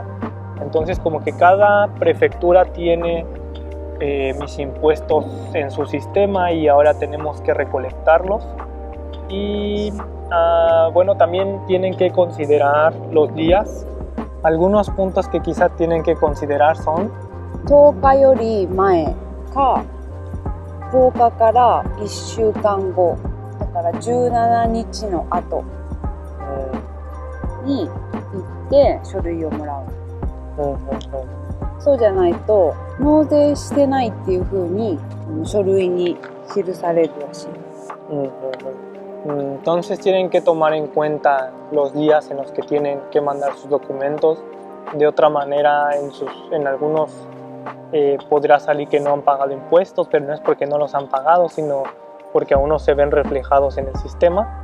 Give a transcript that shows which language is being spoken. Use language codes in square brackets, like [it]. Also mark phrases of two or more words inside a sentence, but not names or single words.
[es] Entonces como que cada prefectura tiene mis impuestos en su sistema y ahora tenemos que recolectarlos. Y bueno, también tienen que considerar los días. Algunos puntos que quizás tienen que considerar son [ja] 10 日より前か10日から1週間後だから17日の後に行って書類をもらう。そうじゃないと納税してないっていう風に書類に記されるらしい。 [es] Entonces tienen que tomar en cuenta los días en los que tienen que mandar sus documentos. De otra manera, en algunos podrá salir que no han pagado impuestos, pero no es porque no los han pagado, sino porque aún no se ven reflejados en el sistema.